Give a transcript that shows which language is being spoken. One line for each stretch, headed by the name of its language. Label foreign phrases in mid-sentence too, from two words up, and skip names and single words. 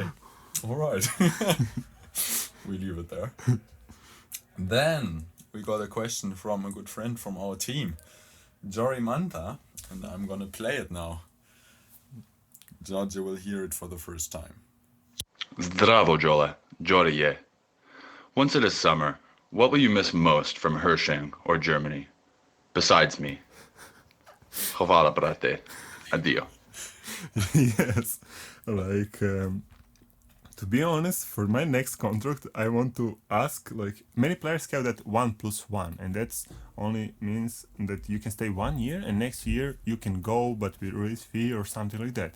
English: All right. We leave it there. Then we got a question from a good friend from our team, Jori Manta, and I'm gonna play it now. Djordje will hear it for the first time.
Serbian: Zdravo, Jole. Jori je.
English: Once it is summer, what will you miss most from Hersching or Germany? Besides me.
Serbian: Hvala, brate. Adio.
English: Yes, like to be honest, for my next contract, I want to ask, like, many players have that 1+1, and that's only means that you can stay 1 year and next year you can go but with release fee or something like that.